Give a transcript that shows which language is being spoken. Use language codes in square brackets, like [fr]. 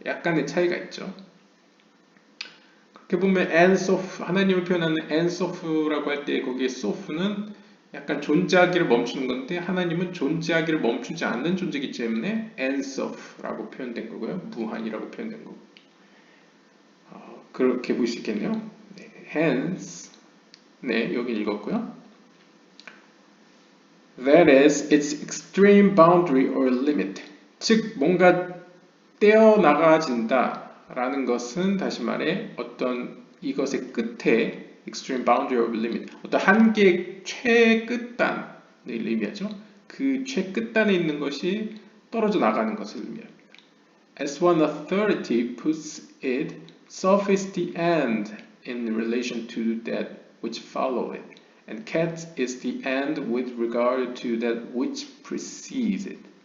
[ko] 약간의 차이가 있죠. 그렇게 보면 엔소프, 하나님을 표현하는 엔소프라고 할 때 거기에 소프는 약간 존재하기를 멈추는 건데 하나님은 존재하기를 멈추지 않는 존재이기 때문에 엔소프라고 표현된 거고요. 무한이라고 표현된 거고. 그렇게 볼 수 있겠네요. 네, hence, 네, 여기 읽었고요. [en] That is its extreme boundary or limit. [ko] 즉, 뭔가 떼어나가진다 라는 것은 다시 말해 어떤 이것의 끝에 [en] extreme boundary or limit, [ko] 어떤 한계의 최끝단을 의미하죠. 그 최끝단에 있는 것이 떨어져 나가는 것을 의미합니다. [en] As one authority puts it, soft is the end in relation to that which follow it, and cat is the end with regard to that which precedes it.